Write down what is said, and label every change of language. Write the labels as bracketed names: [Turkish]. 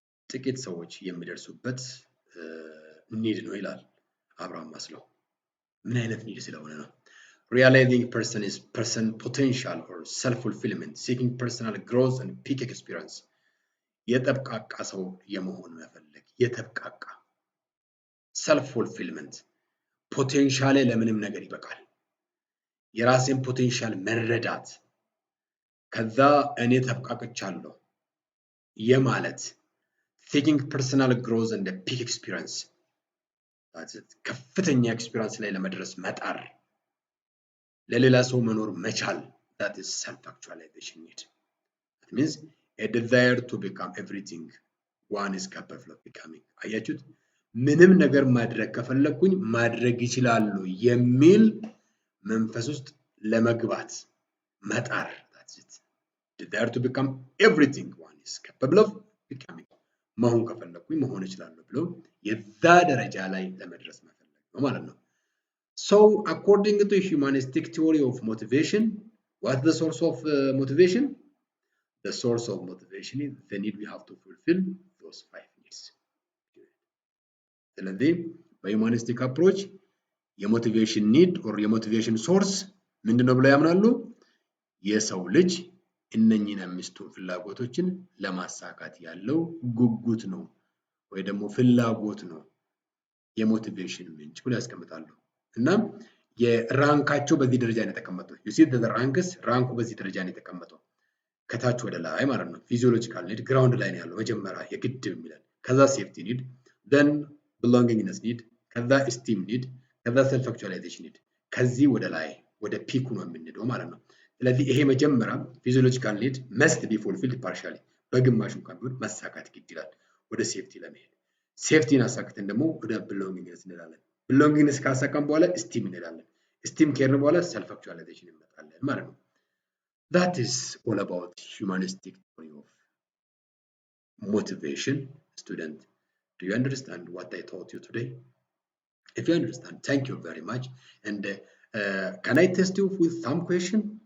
[Amharic] ጥቂት ሰዎች የሚደርሱበት ኒድ ነው ይላል አብርሃም ማስሎው። ምን አይነት ኒድ ስለሆነ ነው? [English] Realizing person potential or self-fulfillment, seeking personal growth and peak experience. [Amharic] የተብቃቃ ሰው የመሆን መፈለግ፣ የተብቃቃ self-fulfillment ፖቴንሻሌ ለምንም ነገር ይበቃል። የራሴን ፖቴንሻል መረዳት ከዛ እኔ ተብቃቅቻለሁ የማለት [English] seeking personal growth and peak experience [Amharic] ከፍተኛ ኤክስፒሪየንስ ላይ ለመድረስ መጣር ለሌላ ሰው መኖር መቻል [English] that is self-actualization need. That means a desire to become everything one is capable of becoming. [Amharic] አያችሁት? ምንም ነገር ማድረግ ከፈለኩኝ ማድረግ ይችላሉ የሚል መንፈስ ውስጥ ለመግባት መጣር [English] that's it. Desire to become everything one is capable of becoming. [Amharic] መሆን ከፈለኩኝ መሆን ይችላሉ ብሎ የዛ ደረጃ ላይ ለመድረስ መፈለግ ነው ማለት ነው። [English] So according to humanistic theory of motivation, what's the source of motivation? The source of motivation is the need we have to fulfill those 5 needs. [Amharic] ስለዚህ በሁማኒስቲክ አፕሮች የሞቲቬሽን ኒድ ኦር የሞቲቬሽን ሶርስ ምንድነው ብለው ያምናሉ? የሰው ልጅ እነኚህን 5 ፍላጎቶችን ለማሳካት ያለው ጉጉት ነው ወይ ደግሞ ፍላጎት ነው የሞቲቬሽን ምንጭ ብለው ያስቀምጣሉ። እና የራንካቸው በዚህ ደረጃ ነው የተቀመጠው። [English] you see the ranks [Amharic] ራንኩ በዚህ ደረጃ ነው የተቀመጠው ከታች ወደ ላይ ማለት ነው። ፊዚዮሎጂካል ኒድ ግራውንድ ላይ ነው ያለው መጀመሪያ የግድ የሚላል። ከዛ ሴፍቲ ኒድ [English] then belongingness need [Amharic] ከዛ esteem need ከዛ self actualization need ከዚህ ወደ ላይ ወደ ፒኩ ነው የምንሄደው ማለት ነው። ስለዚህ ይሄ መጀመሪያ ፊዚዮሎጂካል ኒድ [English] must be fulfilled partially [Amharic] በግማሹ እንኳን ቢሆን መሳካት ግድ ይላል ወደ ሴፍቲ ለመሄድ። ሴፍቲን አሳክተን ደግሞ ወደ belongingness እንላለን። belongingness ካሳካን በኋላ esteem እንላለን። esteem ከሄድን በኋላ self actualization እንመጣለን ማለት ነው። [English] That is all about humanistic theory of motivation. Student, do you understand what I taught you today? If you understand, thank you very much. And can I test you with some question?